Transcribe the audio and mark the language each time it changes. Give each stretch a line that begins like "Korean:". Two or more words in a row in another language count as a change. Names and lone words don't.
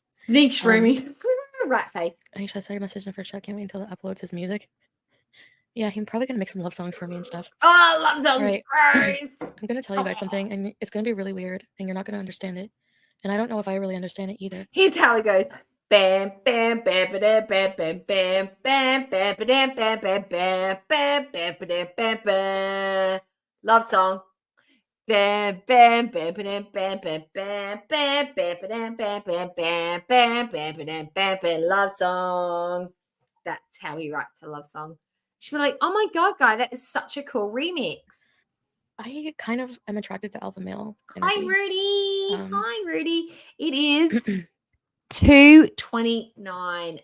English: Sneak streaming. Rat face. I saw your message in the first chat. Can't wait until it uploads his music. Yeah, he's probably gonna make some love songs for me and stuff. Oh, love songs. Right. Right. I'm gonna tell you guys something, and it's gonna be really weird, and you're not gonna understand it. And I don't know if I really understand it either. Here's how it goes. Bam, bam, bam, bam, bam, bam, bam, bam, bam, bam, bam, bam, bam, bam, bam, bam, bam, bam. Love song. Bam, bam, bam, bam, bam, bam, bam, bam, bam, bam, bam, bam, bam, bam, bam, bam, bam, bam, love song. That's how he writes a love song. She'd be like, "Oh my god, guy, that is such a cool remix." I kind of am attracted to alpha male Hi, energy. Rudy. Hi, Rudy. It is 2:29 a.m.